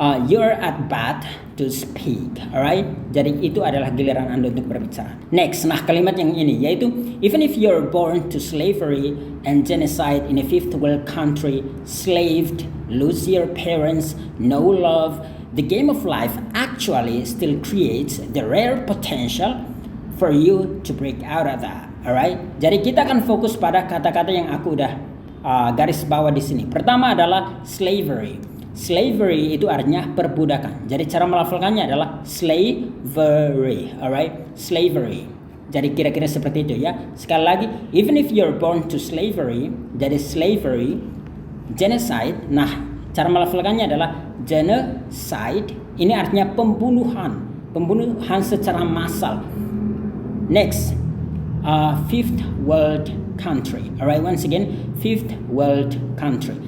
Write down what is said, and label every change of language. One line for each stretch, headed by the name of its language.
English: you're at bat to speak, alright?
Indonesian: Jadi itu adalah giliran Anda untuk berbicara.
English: Next,
Indonesian: nah kalimat yang ini yaitu
English: even if you're born to slavery and genocide in a fifth world country, slaved, lose your parents, no love, the game of life actually still creates the rare potential for you to break out of that, alright?
Indonesian: Jadi kita akan fokus pada kata-kata yang aku udah garis bawah di sini. Pertama adalah slavery. Slavery itu artinya perbudakan. Jadi cara melafalkannya adalah slavery, alright? Slavery. Jadi kira-kira seperti itu ya. Sekali lagi,
English: even if you're born to slavery, jadi slavery, genocide.
Indonesian: Nah, cara melafalkannya adalah genocide. Ini artinya pembunuhan secara massal.
English: Next, fifth world country. Alright, once again, fifth world country.